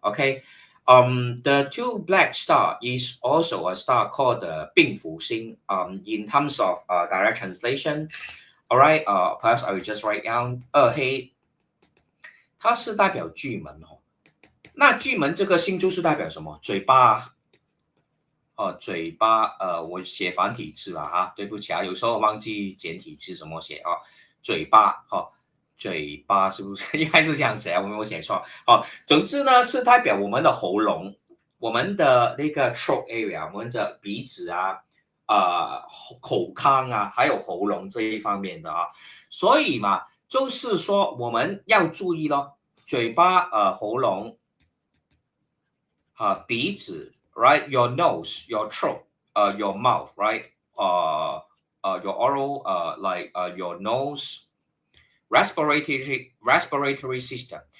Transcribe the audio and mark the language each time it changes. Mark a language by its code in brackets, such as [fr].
[en] Okay, the two black star is also a star called the 病符星. In terms of direct translation, all right, perhaps I will just write down [zh] 二黑，它是代表巨门哦。那巨门这个星就是代表什么？嘴巴嘴巴，我写繁体字了哈，对不起啊，有时候忘记简体字怎么写啊，嘴巴嘴巴是不是应该是这样写啊？我没有写错。好，总之呢是代表我们的喉咙，我们的那个 [en] throat area， [zh] 我们的鼻子啊，口腔啊，还有喉咙这一方面的啊。所以嘛，就是说我们要注意咯，嘴巴喉咙鼻子 [en] ，right your nose your throat your mouth right your oral your nose respiratory system.